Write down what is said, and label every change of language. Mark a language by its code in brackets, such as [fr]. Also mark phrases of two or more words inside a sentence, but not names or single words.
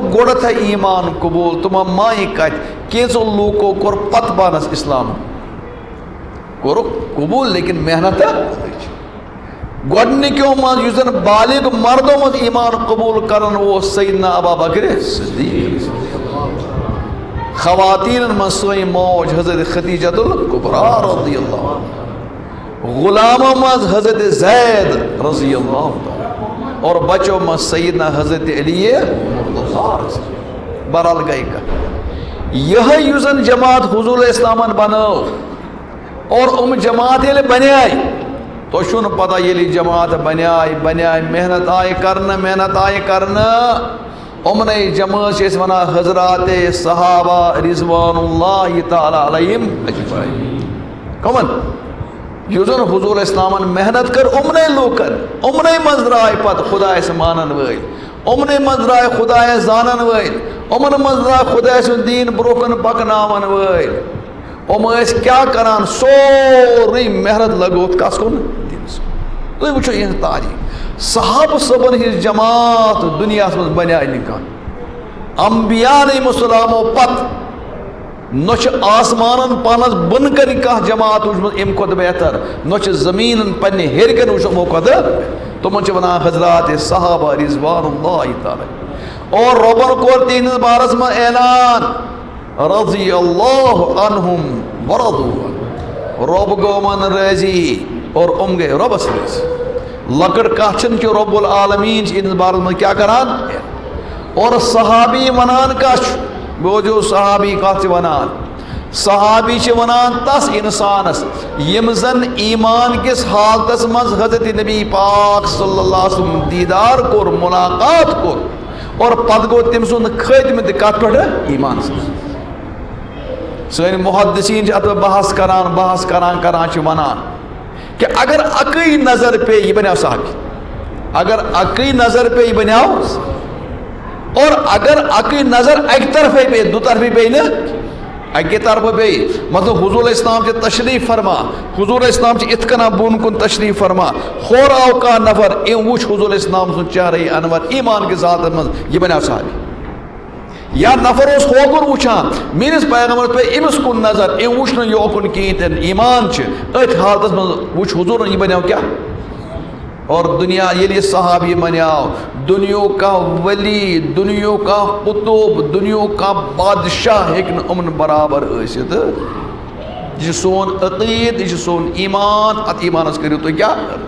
[ks] گۄڈٕتھے ایٖمان قبوٗل تِمو مانہِ کتہِ کینٛژو لوٗکو کوٚر پتہٕ پانس اسلام کوٚرُکھ قبوٗل لیکن محنت گۄڈنِکیو منٛز یُس زن بالغ مردو منٛز ایٖمان قبوٗل کران اوس سیدنا ابا بکر صدیق خواتیٖنن منٛز سٲنۍ موج حضرت خدیجۃ الکبریٰ [ar] رضی اللہ عنہا [ks] غلاموں منٛز حضرت زید [ar] رضی اللہ تعالیٰ [ks] اور بچوں منٛز سیدنا حضرت علی بہرحال گئی کتھ یہے یُس زن جماعت حضور اسلامن بنٲو اور جماعت ییٚلہِ بنیاے تۄہہِ چھُو نہٕ پتہ ییٚلہِ جماعت بنیاے محنت آیہِ کرنہٕ یِمنٕے جمٲژ چھِ أسۍ ونان حضرات صحابہ [ar] رضوان اللہ تعالیٰ علیہم اجمعین [ks] کمن یُس زن حضور اسلامن محنت کر یِمنٕے لوٗکن یِمنٕے منٛز درٛاے پتہٕ خۄدایس مانن وٲلۍ یِمنٕے منٛز درٛاے خۄدایس زانن وٲلۍ یِمن منٛز درٛاے خۄداے سُنٛد دیٖن برٛونٛہہ کُن پکناون وٲلۍ یِم ٲسۍ کیٛاہ کران سورُے محنت لگووُکھ کس کُن دیٖنس کُن تُہۍ وٕچھِو یِہنٛز تاریٖخ صحابہٕ صٲبن ہِنٛز جماعت دُنیاہس منٛز بنیاے نہٕ کانٛہہ انبیا علیہم السلامو پتہٕ نہ چھِ آسمانن پانس بۄنہٕ کنہِ کانٛہہ جماعت وٕچھمٕژ اَمہِ کھۄتہٕ بہتر نہ چھِ زمیٖنن پننہِ ہیٚرِ کنہِ وٕچھ یِمو کھۄتہٕ تِمن چھِ ونان حضرات صحابہ [ar] رضوان اللہ تعالیٰ [ks] اور رۄبن کوٚر تِہنٛدِس بارس منٛز اعلان [ar] رضی اللہ عنہم [ks] ورضوا رۄب گوٚو یِمن رٲضی اور یِم گٔے رۄبس رٲضی لۄکٕٹ کتھ چھنہٕ کہِ رۄب العالمیٖن چھِ یِہنٛدِس بارس منٛز کیٛاہ کران اور صحابی ونان کتھ چھُ بوٗزِو صحابی کتھ چھِ ونان صحابی چھِ ونان تس انسانس یم زن ایمان کس حالتس منٛز حضرت نبی پاک [ar] صلی اللہ علیہ وسلم [ks] دیدار کوٚر ملاقات کوٚر اور پتہٕ گوٚو تٔمۍ سُنٛد خٲتمہٕ تہِ کتھ پٮ۪ٹھ ایمان سٲنۍ محدثیٖن چھِ اتھ بحث کران چھِ ونان کہ اگر اکٕے نظر پیٚیہِ یہِ بنیو صحابی اگر اکٕے نظر پیٚیہِ یہِ بنیو اور اگر اکٕے نظر اکہِ طرفے پیٚیہِ دُ طرفی پیٚیہِ نہٕ اکہِ طرفہٕ پیٚیہِ مطلب حضور اسلام چھِ تشریٖف فرما حضور اسلام چھِ یِتھ کٔنۍ بۄن کُن تشریٖف فرما ہورٕ آو کانٛہہ نفر أمۍ وٕچھ حضور اسلام سُنٛد چہرے انور ایمان کِس حالتس منٛز یہِ بنیو صحابی یا نفر اوس ہوکُن وٕچھان میٲنِس پیغمبرس پیٚیہِ أمِس کُن نظر أمۍ وٕچھ نہٕ یوکُن کِہیٖنۍ تہِ نہٕ ایمان چھِ أتھۍ حالتس منٛز وٕچھ حضوٗرن یہِ بنیو کیٛاہ اور دنیا ییٚلہِ یہِ صحابی بنیو دُنیہُک کانٛہہ ؤلی دُنیہُک کانٛہہ قُطُب دُنیہُک کانٛہہ بادشاہ ہیٚکہِ نہٕ یِمن برابر ٲسِتھ یہِ چھُ سون عقیٖد یہِ چھُ سون ایمان اتھ ایمانس کٔرِو تُہۍ کیٛاہ